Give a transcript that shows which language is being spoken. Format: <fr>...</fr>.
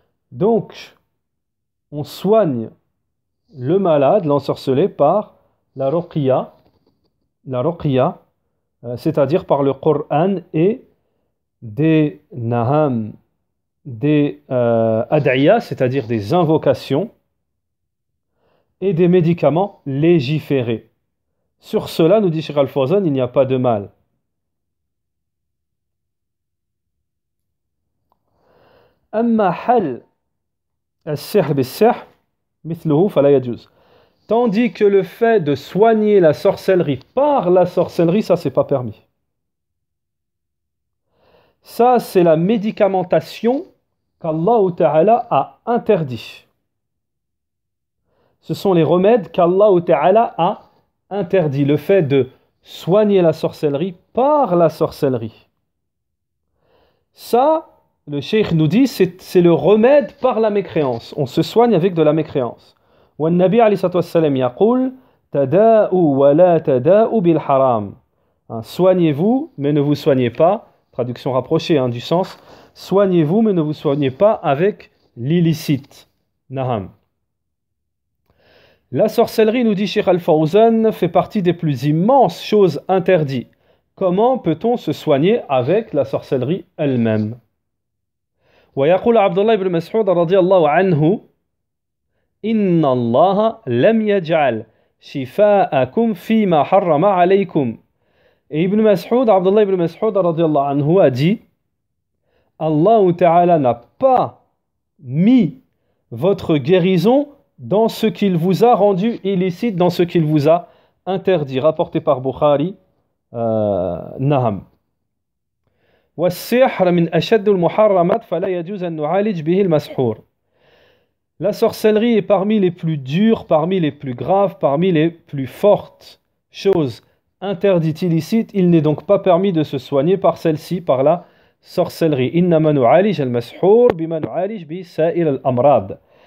<fr>Donc, on soigne le malade, l'ensorcelé, par la ruqya, c'est-à-dire par le Coran et des naham, des ad'iyas, c'est-à-dire des invocations, et des médicaments légiférés. Sur cela, nous dit Cheikh Al-Fawzan, il n'y a pas de mal.</fr> <ar>أما حل السحر بالسحر مثله فلا يجوز.</ar> <fr>Tandis que le fait de soigner la sorcellerie par la sorcellerie, ça c'est pas permis. Ça c'est la médicamentation qu'Allah Ta'ala a interdit. Ce sont les remèdes qu'Allah Ta'ala a interdit. Le fait de soigner la sorcellerie par la sorcellerie. Ça, le cheikh nous dit, c'est le remède par la mécréance. On se soigne avec de la mécréance.</fr> <ar>والنبي عليه الصلاة والسلام يقول تداءوا ولا تداءوا بالحرام.</ar> <fr>Soignez-vous, mais ne vous soignez pas. Traduction rapprochée du sens. Soignez-vous, mais ne vous soignez pas avec l'illicite. Naham. La sorcellerie, nous dit Cheikh Al-Fawzan, fait partie des plus immenses choses interdites. Comment peut-on se soigner avec la sorcellerie elle-même?</fr> <ar>ويقول عبد الله بن مسعود رضي الله عنه إن الله لم يجعل شفاءكم فيما حرم عليكم.</ar> <fr>Et Ibn Mas'ud, Abdullah ibn Mas'ud radiyallahu anhu a dit, Allah Ta'ala n'a pas mis votre guérison dans ce qu'il vous a rendu illicite, dans ce qu'il vous a interdit. Rapporté par Bukhari, Naham.</fr> <ar>والسحر من أشد المحرمات فلا يجوز أن نعالج به المسحور.</ar> <fr>La sorcellerie est parmi les plus dures, parmi les plus graves, parmi les plus fortes choses interdites, illicites. Il n'est donc pas permis de se soigner par celle-ci, par la sorcellerie.</fr> <ar>إنما نعالج المسحور بما نعالج به سائر الأمراض.</ar>